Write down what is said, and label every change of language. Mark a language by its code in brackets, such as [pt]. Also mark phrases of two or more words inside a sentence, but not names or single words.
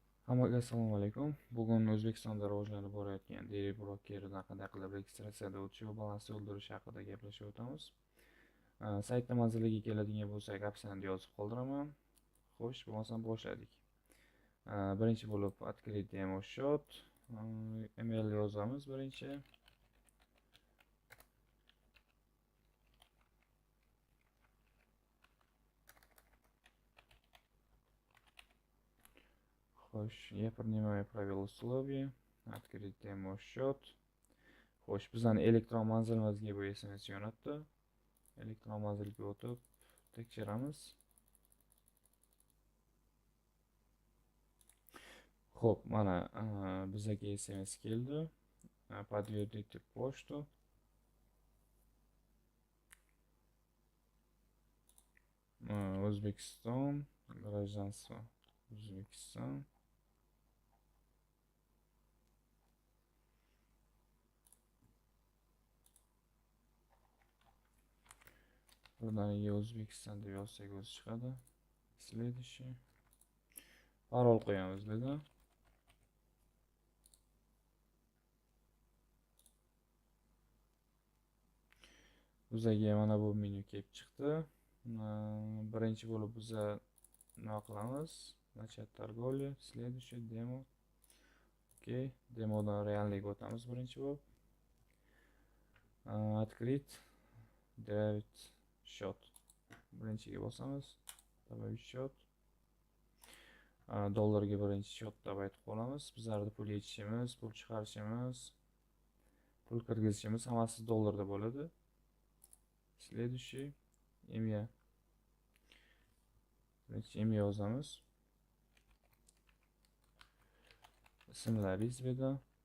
[uz] Hammaga assalomu alaykum. Bugun O'zbekistonda rivojlanib borayotgan Dairy Broker'dan qanday qilib registratsiyadan o'tish va balans to'ldirish haqida gaplashib o'tamiz. Saytda manziliga keladigan bo'lsak, opsiyani yozib qoldiraman. Xo'sh, bo'lmasam boshladik. Birinchi bo'lib [ru] открыть demo счет. [uz] Email yozamiz birinchi. Xo'sh, [ru] я принимаю правила условий. Открыть demo счет. [uz] Xo'sh, bizning elektron manzilimizga bu SMS jo'natdi. Elektron manzilga o'tib tekshiramiz. Xo'p, mana bizga SMS keldi. [ru] Подтвердите почту. O'zbekiston, гражданство O'zbekiston. [uz] Buradan O'zbekiston deb yozsak o'zi chiqadi. Следующий. Parol qo'yamiz dedi. Bizga mana bu menyu kelib chiqdi. Birinchi bo'lib biz nima qilamiz? [ru] Начать торговлю. Следующий demo. [uz] Okey, demodan reallikka o'tamiz birinchi bo'lib. [ru] Открыть добавить счет. [uz] Birinchiga bosamiz. [ru] Добавить счет. [uz] Dollarga birinchi счетda aytib qolamiz. Bizlarda pul yechishimiz, pul chiqarishimiz, pul kirgizishimiz hammasi dollarda bo'ladi. [ru] Следующий imya. [uz] Birinchi imya yozamiz. Ismlaringiz bu yerda.